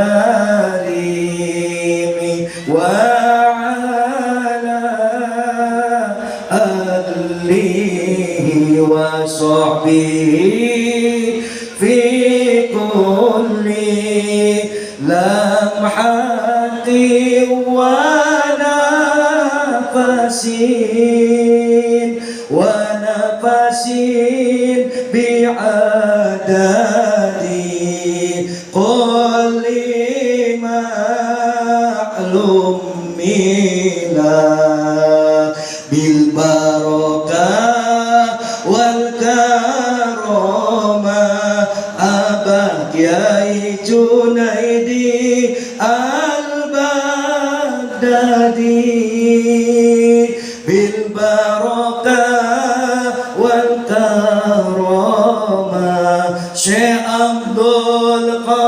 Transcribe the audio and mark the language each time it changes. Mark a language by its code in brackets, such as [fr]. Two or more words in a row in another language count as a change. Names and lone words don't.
[ar] كريم وعلى آله وصحبه في كل لمحة ونفس بعدد كل معلوم لله بالبركة والكرامة أباه كياي جنيدي البغدادي بالبركة والكرامة شيخ عبد